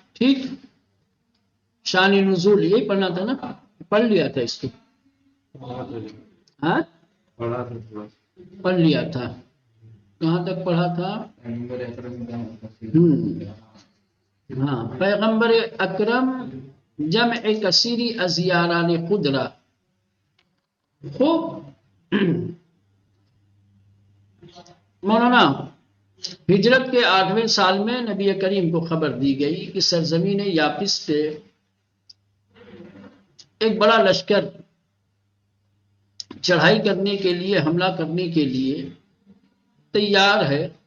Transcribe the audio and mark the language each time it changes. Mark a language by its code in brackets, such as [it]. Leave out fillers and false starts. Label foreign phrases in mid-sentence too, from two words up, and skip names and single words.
[ur] ٹھیک، شان نزول یہی پڑھنا تھا نا، پڑھ لیا تھا اس کو، ہاں پڑھ لیا تھا، کہاں تک پڑھا تھا؟ [fa] ہاں، پیغمبر اکرم جمع کثیری از یاران قدرہ۔ [ur] خوب مولانا، ہجرت کے 8ویں سال میں نبی کریم کو خبر دی گئی کہ سرزمین یابس پہ ایک بڑا لشکر چڑھائی کرنے کے لیے، حملہ کرنے کے لیے تیار ہے۔